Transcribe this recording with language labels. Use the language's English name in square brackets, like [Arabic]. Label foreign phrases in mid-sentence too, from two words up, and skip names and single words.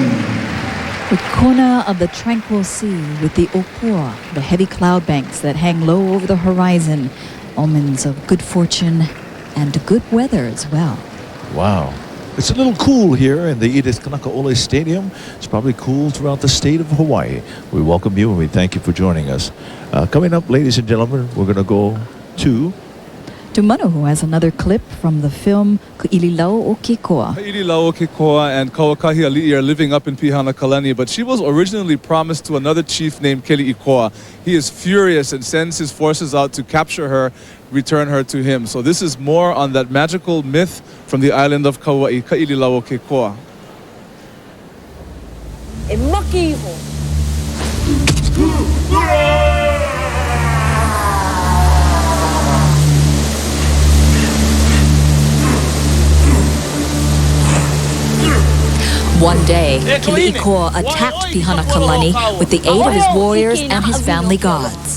[English] The corner of the tranquil sea with the opua, the heavy cloud banks that hang low over the horizon, omens of good fortune and good weather as well. Wow. It's a little cool here in the Edith Kanakaole Stadium. It's probably cool throughout the state of Hawaii. We welcome you and we thank you for joining us. Coming up, ladies and gentlemen, we're going to go to Manu, who has another clip from the film Ku'ililau o Kikoa. Ku'ililau o Kikoa and Kauakahi Ali'i are living up in Pihanakalani, but she was originally promised to another chief named Keli'ikoa. He is furious and sends his forces out to capture her, return her to him. So this is more on that magical myth from the island of Kauai, Ku'ililau o Kikoa. [Hawaiian] E maki iho. [English] One day, Keli'ikoa attacked Pihanakalani with the aid of his warriors and his family gods.